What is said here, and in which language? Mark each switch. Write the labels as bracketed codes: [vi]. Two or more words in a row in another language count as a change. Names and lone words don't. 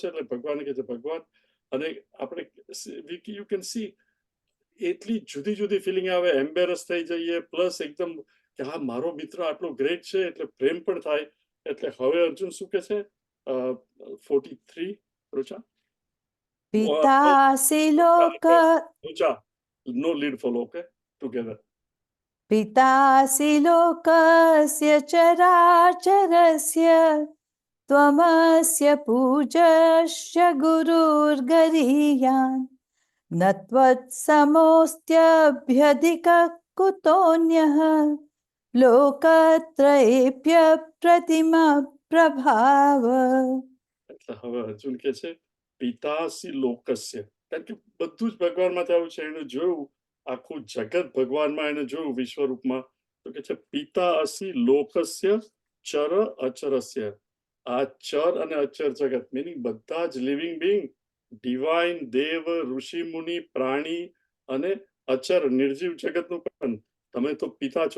[gu] એટલે ભગવાન કહે છે ભગવાન, અને આપણે [en] you can see [gu] એટલી જુદી જુદી ફિલિંગ આવે, એમ્બેરસ થઈ જઈએ, પ્લસ એકદમ કે હા મારો મિત્ર આટલો ગ્રેટ છે એટલે પ્રેમ પણ થાય. એટલે હવે અર્જુન શું કે છે 43 રોચા [sa] पितासि लोक [en] રોચા નો lead follow, okay, together. [sa] पितासि लोकस्य चराचरस्य त्वमस्य पूजस्य गुरुर्गरीयान् न त्वत्समोऽस्त्यभ्यधिकः कुतोऽन्यः लोकत्रयेऽप्य प्रतिमा प्रभाव. [gu] એટલે હવે અર્જુન કે છે [sa] पितासि लोकस्य, [gu] કારણ કે બધું જ ભગવાનમાંથી આવ્યું છે. એને જોયું આખું જગત ભગવાનમાં એને જોયું વિશ્વરૂપમાં, તો કે છે [sa] पिता असि लोकस्य चर अचरस्य. [gu] આ ચર અને અચર જગત મીનિંગ બધા જ [en] living being, [gu] ડિવાઇન, દેવ, ઋષિ મુનિ, પ્રાણી અને અચર નિર્જીવ જગતનું પણ તમે તો પિતા છો.